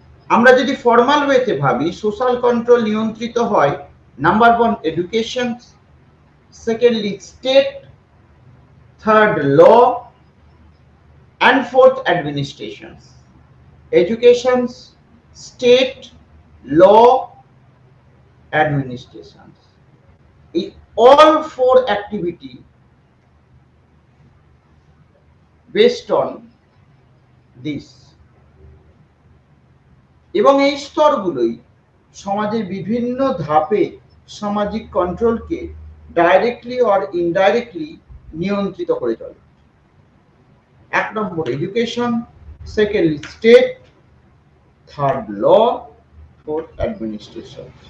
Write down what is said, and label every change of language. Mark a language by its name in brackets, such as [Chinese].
[Bangla] আমরা যদি ফর্মাল ওয়েতে ভাবি, সোশ্যাল কন্ট্রোল নিয়ন্ত্রিত হয় number 1 education, secondly state, third law [English] and fourth administration. Education, state, law, administration. All four activity based on this. [Bangla] এবং এই স্তরগুলোই সমাজের বিভিন্ন ধাপে সামাজিক কন্ট্রোলকে ডাইরেক্টলি অর ইনডাইরেক্টলি নিয়ন্ত্রিত করে চলে। 1 নম্বর এডুকেশন, সেকেন্ডলি স্টেট, থার্ড ল, ফোর্থ অ্যাডমিনিস্ট্রেশন।